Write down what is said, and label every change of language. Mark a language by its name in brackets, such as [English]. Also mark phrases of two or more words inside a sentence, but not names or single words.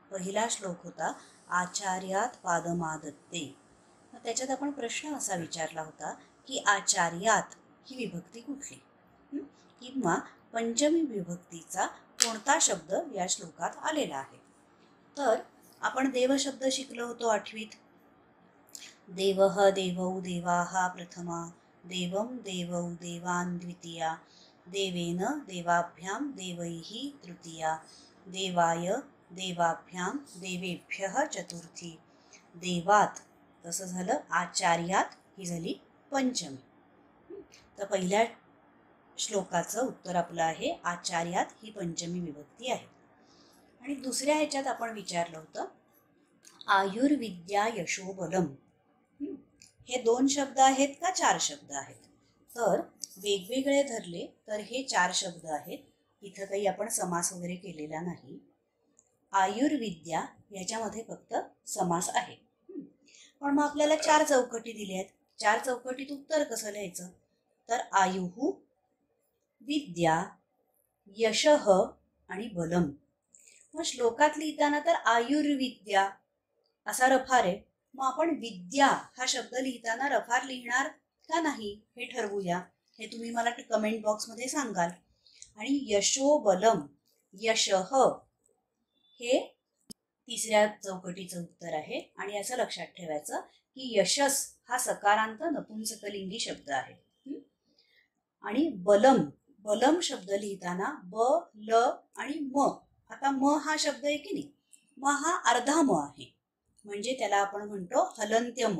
[Marathi] पहिला श्लोक होता [Sanskrit] आचार्यात पादमादत्ते। [Marathi] त्याच्यात आपण प्रश्न असा विचारला होता की आचार्यात ही विभक्ती कुठली, किंवा पंचमी विभक्तीचा कोणता शब्द या श्लोकात आलेला आहे। तर आपण देव शब्द शिकलो होतो आठवीत। [Sanskrit] देवः देवौ देवाः प्रथमा, देवं देवौ देवान् द्वितीया, देवेन देवाभ्यां देवैः तृतीया, देवाय देवाभ्यां देवेभ्यः चतुर्थी, [Marathi] देवात तसं झालं आचार्यात ही झाली पंचमी। तर पहिल्या श्लोकाचं उत्तर आपलं आहे आचार्यात ही पंचमी विभक्ती आहे। आणि दुसऱ्या ह्याच्यात आपण विचारलं होतं [Sanskrit] आयुर्विद्या यशोबलम, [Marathi] हे 2 शब्द आहेत का 4 शब्द आहेत? तर वेगवेगळे धरले तर हे 4 शब्द आहेत। इथं काही आपण समास वगैरे केलेला नाही। आयुर्विद्या याच्यामध्ये फक्त समास आहे। पण मग आपल्याला 4 चौकटी दिल्या आहेत। 4 चौकटीत उत्तर कसं लिहायचं? तर [Sanskrit] आयुः, विद्या, यशः [Marathi] आणि बलम। मग श्लोकात लिहिताना तर आयुर्विद्या असा रफार आहे, मग आपण विद्या हा शब्द लिहिताना रफार लिहिणार का नाही हे ठरवूया। हे तुम्ही मला कमेंट बॉक्समध्ये सांगाल। आणि यशोबलम, यशः हे तिसऱ्या चौकटीचं उत्तर आहे। आणि असं लक्षात ठेवायचं की यशस हा सकारांत नपुंसकलिंगी शब्द आहे। आणि बलम, बलम शब्द लिहिताना ब, ल आणि म, आता म हा शब्द आहे की नाही, म हा अर्धा म आहे, म्हणजे त्याला आपण म्हणतो हलंत्य म।